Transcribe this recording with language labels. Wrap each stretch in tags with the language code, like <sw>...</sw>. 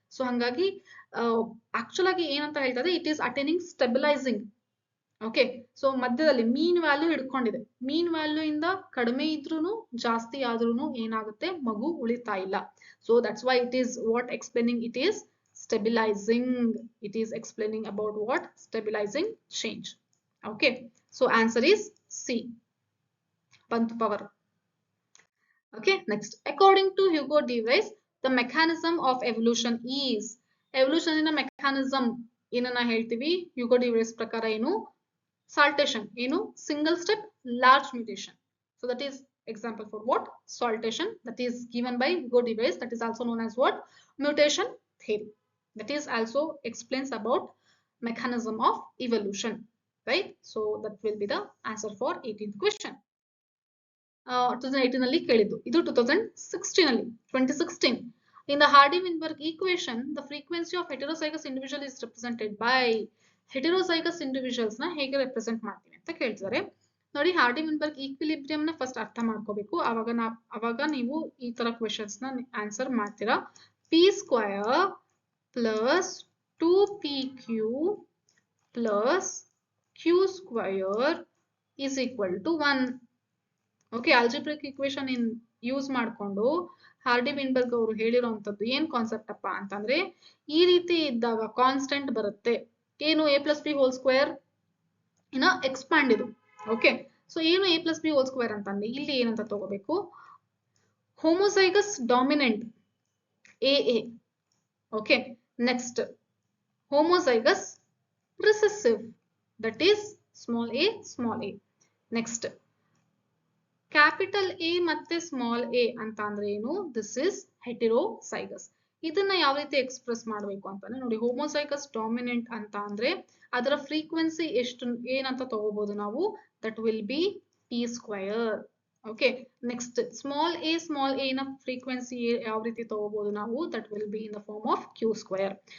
<kn>So ಹಂಗಾಗಿ actual ಆಗಿ ಏನಂತ ಹೇಳ್ತಾ ಇದೆ,</kn> <en>It is attaining stabilising.</en> <kn>Okay, so ಮಧ್ಯದಲ್ಲಿ ಮೀನ್ ವ್ಯಾಲ್ಯೂ ಹಿಡ್ಕೊಂಡಿದೆ. ಮೀನ್ ವ್ಯಾಲ್ಯೂ ಇಂದ ಕಡಿಮೆ ಇದ್ರೂನು ಜಾಸ್ತಿ ಆದ್ರೂನು ಏನಾಗುತ್ತೆ, ಮಗು ಉಳಿತಾ ಇಲ್ಲ.</kn> <en>So that's why it is what explaining, it is stabilizing. It is explaining about what? Stabilizing change. Okay, so answer is C, Bantu power. Okay, next, according to Hugo de Vries, the mechanism of evolution is, evolution in a mechanism</en> <kn>ಏನನ್ನ ಹೇಳ್ತೀವಿ Hugo de Vries ಪ್ರಕಾರ ಏನು,</kn> <en>saltation, ಏನು single step large mutation. So that is example for what? Saltation, that is given by Hugo de Vries, that is also known as what? Mutation theory. That is also explains about mechanism of evolution, right? So that will be the answer for 18th question.</en> <kn>2018 ಅಲ್ಲಿ ಕೇಳಿದ್ದು, ಇದು 2016 ಅಲ್ಲಿ 2016.</kn> <en>In the Hardy-Weinberg equation, the frequency of heterozygous individual is represented by,</en> <kn>heterozygous individuals ನ ಹೇಗೆ represent ಮಾಡ್ತೀವಿ ಅಂತ ಕೇಳ್ತಿದ್ದಾರೆ. ನೋಡಿ, Hardy-Weinberg equilibrium ನ ಫಸ್ಟ್ ಅರ್ಥ ಮಾಡ್ಕೋಬೇಕು, ಅವಾಗ ನೀವು ಈ ತರ ಕ್ವೆಶ್ಚನ್ಸ್ ನ ಆನ್ಸರ್ ಮಾಡ್ತೀರಾ.</kn> <en>p square plus 2pq plus q square is equal to 1.</en> <kn>Okay, algebraic equation use ಮಾಡಿಕೊಂಡು ಹಾರ್ಡಿ ವಿನ್ಬರ್ಗ್ ಅವರು ಹೇಳಿರುವಂತದ್ದು ಏನ್ ಕಾನ್ಸೆಪ್ಟ್ ಅಪ್ಪ ಅಂತಂದ್ರೆ, ಈ ರೀತಿ ಇದ್ದಾಗ ಕಾನ್ಸ್ಟೆಂಟ್ ಬರುತ್ತೆ. ಏನು a plus B whole square ಇನ್ನ ಎಕ್ಸ್ಪಾಂಡ್ ಇದು. ಓಕೆ, ಸೊ ಏನು a plus B whole square ಅಂತಂದ್ರೆ ಇಲ್ಲಿ ಏನಂತ ತಗೋಬೇಕು, homozygous dominant AA.</kn> <en>Okay, next homozygous recessive, that is small a. Next, capital A ಮತ್ತೆ small a</en> <kn>ಅಂತ ಅಂದ್ರೆ ಏನು,</kn> <en>this is heterozygous.</en> <kn>ಇದನ್ನ ಯಾವ ರೀತಿ ಎಕ್ಸ್ಪ್ರೆಸ್ ಮಾಡಬೇಕು ಅಂತಾನೆ ನೋಡಿ, ಹೋಮೋಸೈಗಸ್ ಡಾಮಿನೆಂಟ್ ಅಂತ ಅಂದ್ರೆ ಅದರ ಫ್ರೀಕ್ವೆನ್ಸಿ ಎಷ್ಟು ಏನಂತ ತಗೋಬಹುದು ನಾವು,</kn> <en>that will be p square.</en> <kn>Okay, next small a ನ ಫ್ರೀಕ್ವೆನ್ಸಿ ಯಾವ ರೀತಿ ತಗೋಬಹುದು ನಾವು,</kn> <en>That will be in the form of q square.</en>